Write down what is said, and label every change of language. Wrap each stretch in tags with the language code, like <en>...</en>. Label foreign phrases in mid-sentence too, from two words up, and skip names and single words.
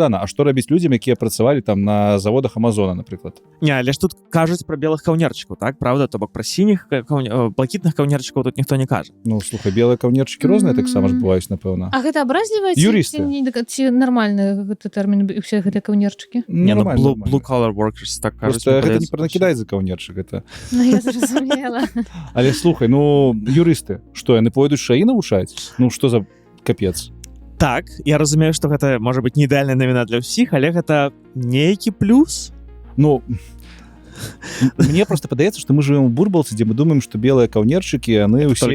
<be>А што рабіць людзям, якія працавалі там на заводах Амазона, напрыклад? Не, але ж тут кажуць пра белых каўнерчыкаў, так, правда? То бок пра сініх блакітных каўнерчыкаў тут ніхто не кажа. Ну, слухай, белыя каўнерчыкі розныя таксама ж бываюць, напэўна. А гэта абразліва Юрысты. ці нармальны гэты тэрмін і ўсе гэтыя каўнерчыкі? Не, ну, Нормально,</be> <en>blue collar workers,</en> <be>так кажуць. Просто гэта не накідаць за каўнерчык, гэта. Ну, я зразумела. Але слухай, ну, юрысты, што, яны пойдуць шаі навучаць? Ну, што за капец? Так, я разумею, што гэта можа быць не ідэальная навіна для ўсіх, але гэта нейкі плюс. Ну, мне просто падаецца, што мы жывем у бурбалцы, дзе мы думаем, што белыя каўнерчыкі, яны ўсе</be>